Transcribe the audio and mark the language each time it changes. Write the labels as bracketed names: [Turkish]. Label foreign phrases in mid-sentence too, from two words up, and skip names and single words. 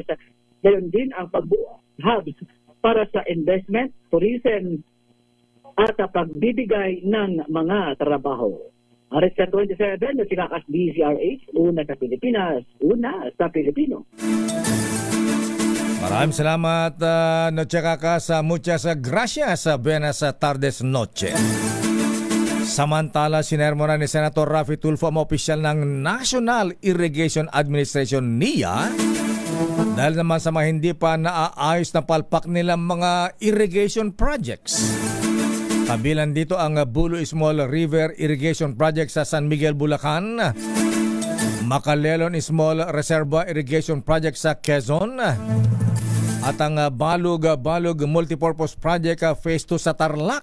[Filipino] Gayon din ang pagbuo hubs para sa investment, tourism, at pagbibigay ng mga trabaho. Aresta 27 na sinakas DZRH, una sa Pilipinas, una sa Pilipino. Maraming salamat, Noche Kakas. [Spanish] Muchas gracias. Buenas tardes, Noche. [Filipino] Samantala, sinermona ni Senator Raffy Tulfo ang opisyal ng National Irrigation Administration NIA dahil naman sa mga hindi pa naaayos na palpak nilang mga [English] irrigation projects. [Filipino] Kabilang dito ang Bulo Small River Irrigation Project sa San Miguel, Bulacan, Macalelon Small Reservoir Irrigation Project sa Quezon, at ang Balug Multipurpose Project Phase 2 sa Tarlac.